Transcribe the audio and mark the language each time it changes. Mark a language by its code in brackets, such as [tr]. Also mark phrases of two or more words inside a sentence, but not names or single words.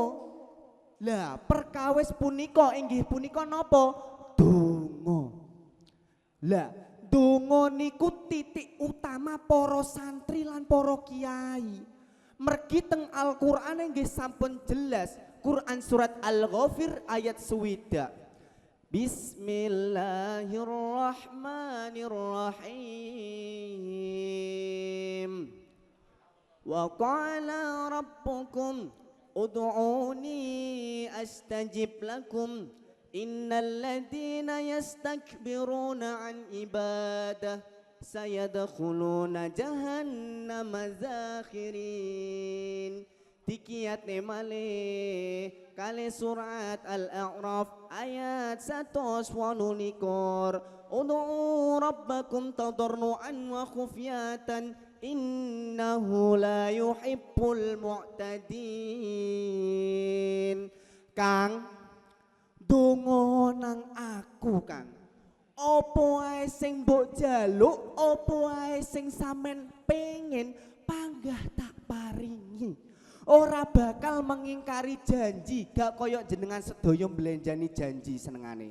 [jv] Lah perkawis punika inggih punika napa? Donga. Lah donga niku titik utama para santri lan para kiai. Mergi teng Al-Qur'an inggih sampun jelas. Quran surat Al-Ghafir ayat 7. [ar] بسم الله الرحمن الرحيم. وقال ربكم ادعوني أستجب لكم إن الذين يستكبرون عن عبادة سيدخلون جهنم داخرين. [jv] Dikiyat nemale kali surat Al-A'raf ayat 128. [ar] ادعوا ربكم تضرعا وخفية إنه لا يحب المعتدين. [jv] Kang, donga nang aku, Kang. Apa ae sing mbok jaluk, apa ae sing sampean pengen, panggah tak paringi. Ora bakal mengingkari janji, gak koyok jenengan sedaya mblenjani janji senengane.